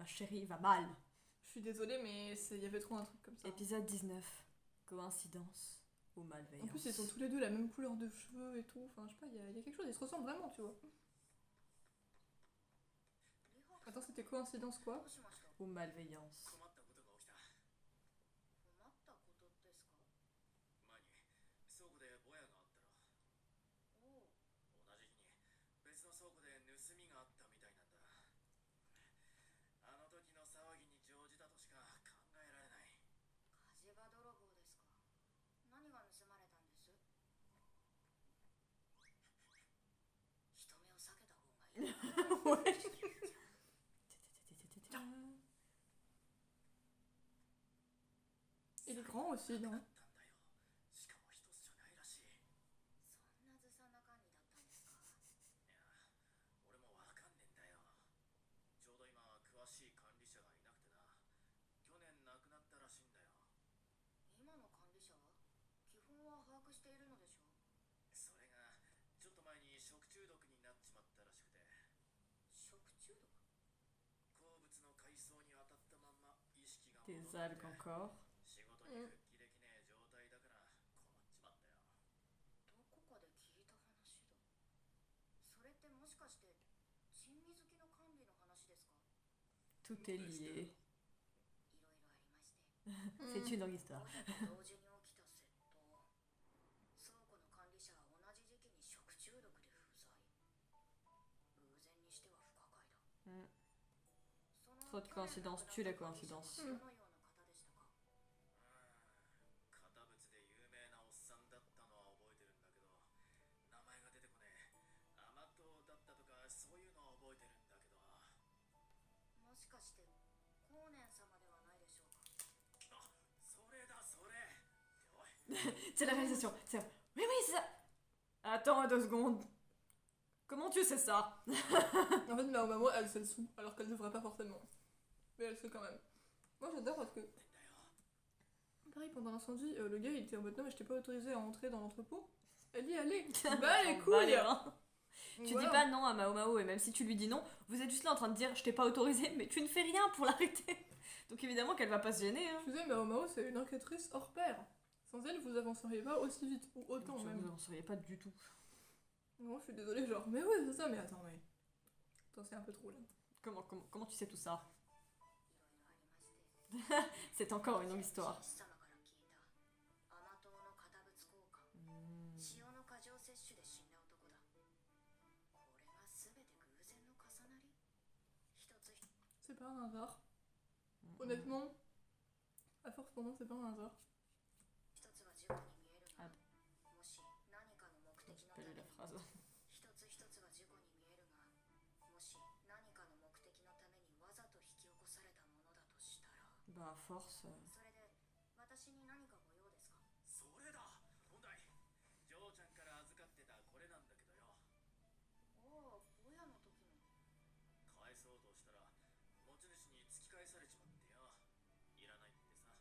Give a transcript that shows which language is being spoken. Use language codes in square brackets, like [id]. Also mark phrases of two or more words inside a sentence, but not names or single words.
[fr] Mais ma chérie, il va mal. Je suis désolée, mais il y avait trop un truc comme ça. Épisode 19. Coïncidence ou En malveillance. plus, ils sont tous les deux la même couleur de cheveux et tout. Enfin, je sais pas, il y a quelque chose, ils se ressemblent vraiment, tu vois. Attends, c'était coïncidence quoi? Ou malveillance. [ja] 困ったことが起きた。困ったことですか？前に倉庫でぼやがあったろ。おう、同じ日に別の倉庫で盗みがあったみたいなんだ。あの時の騒ぎに乗じたとしか考えられない。火事場泥棒ですか？何が盗まれたんです？人目を避けた方がいいな。 [fr] Il est grand aussi, non? [ja] あったんだよ。しかも一つじゃないらしい。そんなずさな管理だったんですか？いや、俺もわかんねえんだよ。ちょうど今詳しい管理者がいなくてな。去年亡くなったらしいんだよ。今の管理者は基本は把握しているのでしょう？それがちょっと前に食中毒になっちまったらしくて、食中毒？好物の海藻に当たったまんま意識が [fr] Des [ja] 戻って [fr] algues encore. [ja] 仕事に復帰できねえ状態だから困っちまったよ。どこかで聞いた話だ。それってもしかして珍味好きの管理の話ですか？ [fr] Tout est lié. [ja] いろいろありまして。 [fr] C'est une longue histoire. [ja] 同時に起きた窃盗。倉庫の管理者は同じ時期に食中毒で不在。偶然にしては不可解だ。 Mm. その [fr] Trop de coïncidences tue la coïncidence. [ja] どのような方でしたか？堅物で有名なおっさんだったのは覚えてるんだけど、名前が出てこねえ。甘党だったとかそういうのは覚えてるんだけど。もしかして後年様ではないでしょうか？あ、それだそれ。おい、 [fr] C'est la réalisation. C'est... Oui, oui, c'est ça. Attends 2 secondes. Comment tu sais ça? En fait, ma maman, elle sait le sou, alors qu'elle devrait pas forcément. Mais elle sait quand même. Moi, j'adore parce que, [ja] だよ。 [fr] pareil, pendant l'incendie, le gars, il était en mode non, mais je t'ai pas autorisé à entrer dans l'entrepôt. Elle y allait. Bah, les Bah, couilles. les reins. Tu Voilà. dis pas non à Mao Mao, et même si tu lui dis non, vous êtes juste là en train de dire je t'ai pas autorisé, mais tu ne fais rien pour l'arrêter. Donc évidemment qu'elle va pas se gêner. Hein. Excusez, Mao Mao, c'est une enquêtrice hors pair. Sans elle, vous avanceriez pas aussi vite, ou autant Vous même. n'en sauriez pas du tout. Non, je suis désolée, genre, mais ouais, c'est ça, mais attends, mais. Attends, c'est un peu trop là. Comment tu sais tout ça? [ja] いろいろありまして。 [fr] C'est encore une longue histoire. [ja] 父様から聞いた甘党の堅物交換。 Hmm. 塩の過剰摂取で死んだ男だ。これが全て偶然の重なり？一つ一つ [fr] C'est pas un hasard. Honnêtement, à force pour moi, c'est pas un hasard. [ja] は事故に見えるが、あもし何かの目的 [fr] J'ai [ja] の [fr] pas [ja] た [fr] lu [ja] め [fr] la [ja] に [fr] phrase. [ja] 一つ一つは事故に見えるが、もし何かの目的のためにわざと引き起こされたものだとしたら、 [fr] Bah, à force. [ja] それで私に何かご用ですか？それだ。本来ジョーちゃんから預かってたこれなんだけどよ。おお、親の時の。返そうとしたら持ち主に突き返されちまってよ。いらないってさ。